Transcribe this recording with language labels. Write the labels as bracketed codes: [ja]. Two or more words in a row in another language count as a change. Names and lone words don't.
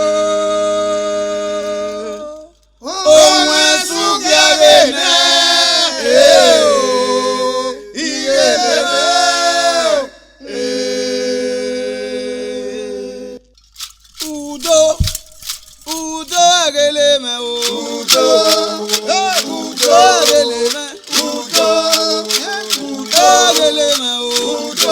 [yo] Ohun ẹ̀sùn gẹ̀rẹ̀ náà. [ig] Igele o. Udo, udo agele me o. Udo, udo agele me. Udo, udo agele me o.